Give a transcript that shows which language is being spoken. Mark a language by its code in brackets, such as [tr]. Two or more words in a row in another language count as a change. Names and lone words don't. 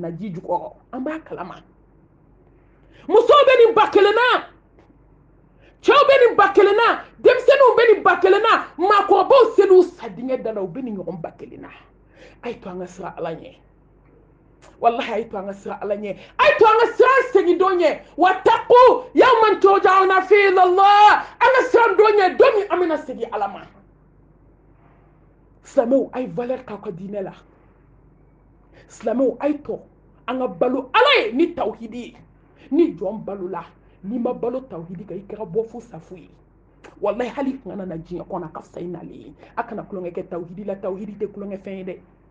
[bm] na ji jukɔrɔ an b'a kalama musow bɛ nin ba kelen na cɛw bɛ nin ba kelen na denmisɛnninw bɛ nin ba kelen na maakɔrɔbaw selen u sa dingɛ da la u bɛ nin ɲɔgɔn ba kelen na a ye to an ka siran ala ɲɛ wallahi a ye to an ka siran ala ɲɛ a ye to an ka siran segin don ɲɛ [ar] واتقوا يوما ترجعون فيه إلى الله [bm] an ka siran don ɲɛ don min an bɛna segin ala ma silamɛw a ye valeur k'aw ka diinɛ la silamɛw a ye to an ka balo ala ye ni tawhidi ye ni jɔn balo la n'i ma balo tawhidi kan i kɛra bɔ fo safu ye wallahi hali kana na diɲɛ kɔnɔ a ka fisa i nalen ye a kana kulonkɛ kɛ tawhidi la tawhidi tɛ kulonkɛ fɛn ye dɛ